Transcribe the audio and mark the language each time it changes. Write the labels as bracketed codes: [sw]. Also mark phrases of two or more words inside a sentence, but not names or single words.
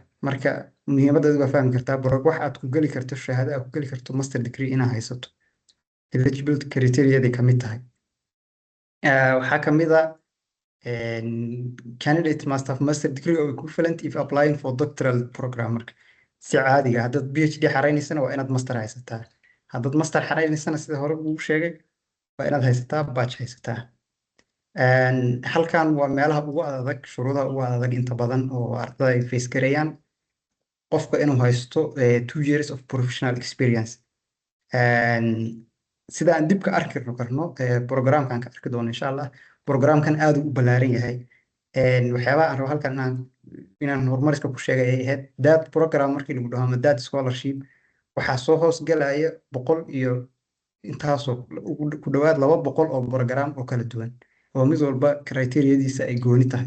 [so] Marka muhiimadeedu waa fahmi kartaa, wax aad ku geli karto, shahaado aad ku geli karto [en] master degree [so] inaad haysato [en] eligibility criteria-day [so] ka mid tahay. waxaa ka mid ah [en] candidate must have master degree or equivalent if applying for doctoral program. [so] Marka si caadiga haddaad PhD xareynaysana waa inaad master haysataa, haddaad master xareynaysana sida hore ugu sheegay waa inaad haysataa batch haysataa. halkan waa meelaha ugu adag, shuruudaha ugu adag inta badan oo ardada ay face gareeyaan, qofka inuu haysto [en] 2 years of professional experience. [so] sida aan dib ka arki karno programkan ka arki doono [ar] insha Allah, [so] programkan aad u ballaaran yahay. waxyaabaha aan rabo halkan inaan horumariska ku sheegay ay ahayd [en] that program [so] markii lagu dhaho ama [en] that scholarship [so] waxaa soo hoos galaya 100 iyo intaasoo ku dhawaad 200 oo program oo kala duwan oo mid walba criteria-diisa ay gooni tahay.